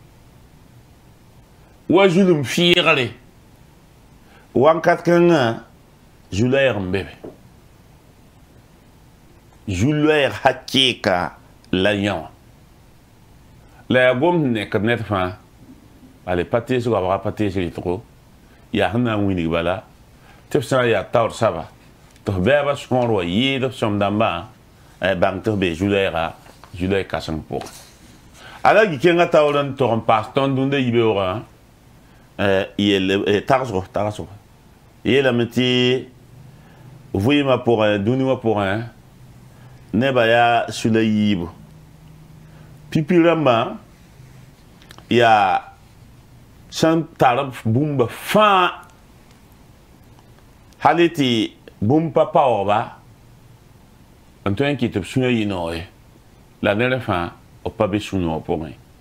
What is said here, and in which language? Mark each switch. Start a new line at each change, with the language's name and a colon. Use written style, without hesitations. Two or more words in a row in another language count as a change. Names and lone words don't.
Mossi: wa zulum fɩɩgre wãnkat kãngã zu-loɛɛg n be be zu-loɛɛg hakɩɩka la yãwã la yaa gomd nekd ned fãa bale pa tees goabga pa tees rɩtgo yaa sẽn na n wilg bala tɩ b sã n yaa taoor saba tɩ f bɛɛba sõor wa yɩɩd b sõm-dãmbã bãng tɩ f bee zu-loɛɛga zu-loɛɛg kãseng pʋgẽ ala gi kenga taoor n tog n paas tõnd dũnda yibeoogã tagsgo yeelame tɩ vɩɩmã pʋgẽ dũni wã pʋgẽ nebã yaa sula yiibu pipi rãmbã yaa sẽn tar bũmba fãa hal tɩ bũmb pa paoogba n tõe n kɩ tɩ b sũyã yɩ-noog ye la ned fãa b pa be sũ-noog pʋgẽ